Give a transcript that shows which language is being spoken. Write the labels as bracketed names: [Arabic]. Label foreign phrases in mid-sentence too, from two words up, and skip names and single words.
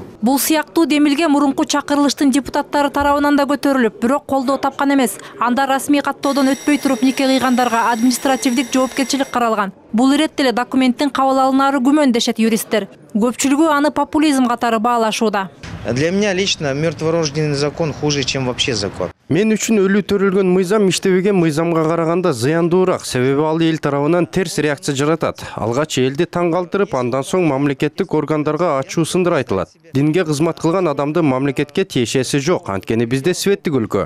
[Kyrgyz] Бул сыяктуу демилге мурунку чакырылыштын депутаттары тарабынан да көтөрүлүп, бирок колдоо тапкан эмес. Анда расмий каттоодон өтпөй туруп нике кыйгандарга административдик жоопкерчилик каралган. Бул иретте эле документтин кабыл алынаары күмөн дешет юристтер. Көпчүлүгү аны популизм катары баалашууда. [Russian] Для меня лично мертворожденный закон хуже, чем вообще закон. [Kyrgyz] Мен үчүн өлүү төрөлгөн мыйзам иштебеген мыйзамга караганда зыяндуураак, себеби ал эл тарабынан терс реакция жаратат. Алгач элди таң калтырып, андан соң мамлекеттик органдарга ачуу сындыр айтылат. Динге кызмат кылган адамдын мамлекетке тиешеси жок, анткени бизде светтик өлкө.